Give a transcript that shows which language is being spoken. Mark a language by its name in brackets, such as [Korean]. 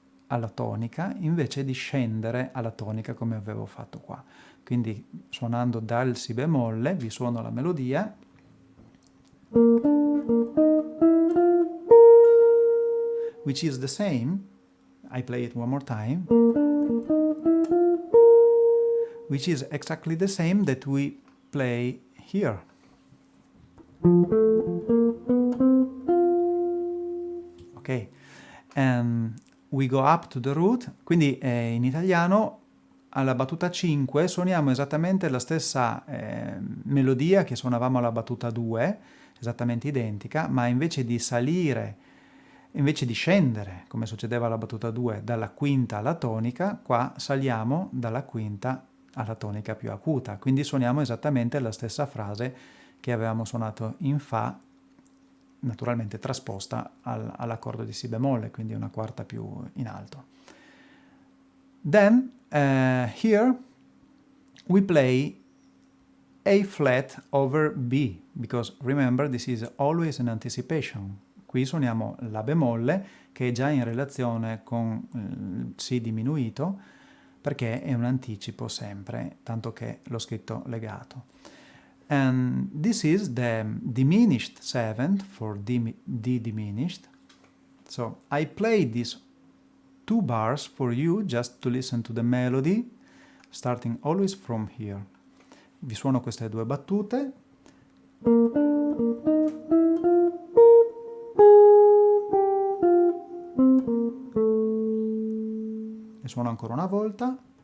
[Italian] alla tonica invece di scendere alla tonica come avevo fatto qua. Quindi suonando dal si bemolle vi suono la melodia. [English] Which is the same, I play it one more time, which is exactly the same that we play here. Ok, and we go up to the root, [Italian] quindi in italiano alla battuta 5 suoniamo esattamente la stessa melodia che suonavamo alla battuta 2, esattamente identica, ma invece di salire, invece di scendere, come succedeva alla battuta 2, dalla quinta alla tonica, qua saliamo dalla quinta alla tonica più acuta, quindi suoniamo esattamente la stessa frase che avevamo suonato in Fa, naturalmente trasposta all'accordo di Si bemolle, quindi una quarta più in alto. [English] Then, here, we play A flat over B, because remember this is always an anticipation. [Italian] Qui suoniamo La bemolle, che è già in relazione con il Si diminuito, perché è un anticipo sempre, tanto che l'ho scritto legato. [English] And this is the diminished seventh for D diminished. So I play these 2 bars for you just to listen to the melody, starting always from here. [Italian] Vi suono queste 2 battute. Le suono ancora una volta.